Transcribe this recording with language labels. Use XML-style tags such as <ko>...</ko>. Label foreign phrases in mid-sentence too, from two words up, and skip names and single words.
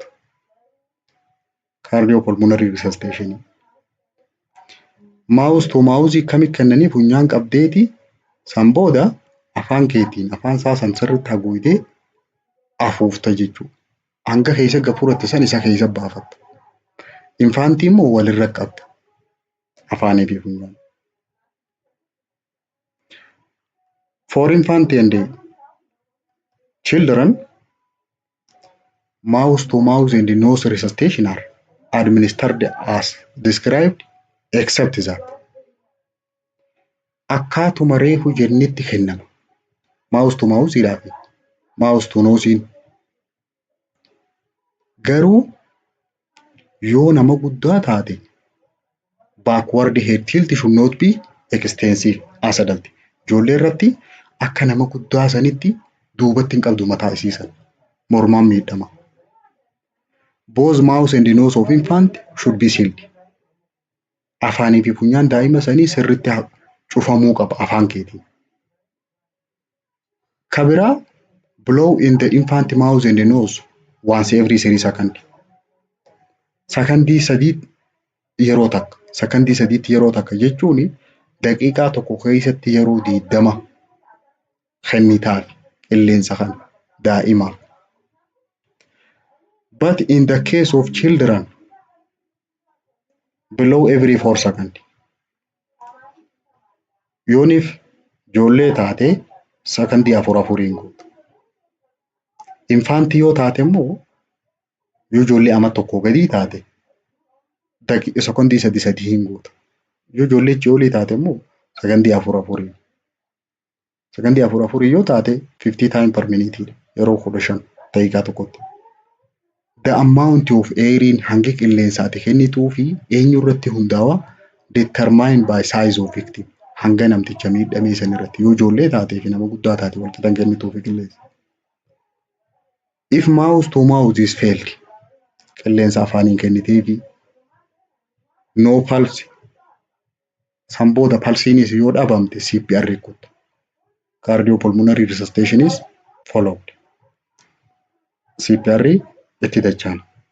<en>Cardiopulmonary resuscitation. Mouth to mouth</en> <om>kamitti kennanii funyaan qabdeeti san booda afaan keetiin afaan isaa san sirriitti haguugdee afuufta jechuudha. Hanga keessa gafuratte san isa keessa baafatta. Infaantii immoo walirra qabda. Afaanii fi funyaan.</om> <en>For infant and children, mouth to mouth and nose resuscitation are administered as described except that.</en> <om>Akkaatuma reefu jennetti kennama.</om> <en>Mouth to mouth fi mouth to nose.</en> <om>Garuu yoo nama guddaa taate</om> <en>backward head tilt should not be extensive as adult.</en> <om>Ijoollee irratti akka nama guddaa sanitti duubatti hin qabdu mataa isiisan. Mormaan miidhama.</om> <en>Both mouth and nose of infant should be sealed.</en> <om>afaanii fi funyaan daa'ima sanii sirriitti cufamuu qaba afaan keetiin. Kan biraa</om> <en>blow in the infant mouth and nose once every 3 seconds.</en> <om>Sakandii sadiitti yeroo takka jechuun daqiiqaa tokko keessatti yeroo 20 kennitaaf qilleensa kana daa'imaaf.</om> <en>But in the case of children, blow every 4 seconds.</en> <om>Yoonif ijoollee taate sakandii afuriin guutu. Infaantii yoo taate immoo yoo ijoollee ama tokko gadii taate sakandii sadii hin guutu. Yoo ijoollee ijoollee taate immoo sakandii afuriin. Sakandii afurii yoo taate 50</om> <en>times per minute</en> <om>yeroo 15 daqiiqaa tokkotti.</om> <en>The amount of</en> <om>airiin hangi qilleensaati kennituu fi eenyu irratti hundaa'a</om> <en>determined by size of victim.</en> <om>Hanga namticha miidhamee san irratti yoo ijoollee taatee fi nama guddaa taate walqixa kennituu fi qilleensa.</om> <en>If mouth to mouth is failed,</en> <om>qilleensa afaaniin kennitee fi</om> <en>no pulse,</en> <om>san booda palsiinis yoo dhabamte CPR kutta.</om> <en>Cardiopulmonary resuscitation is followed.</en> <om>CPR itti dachaan.</om>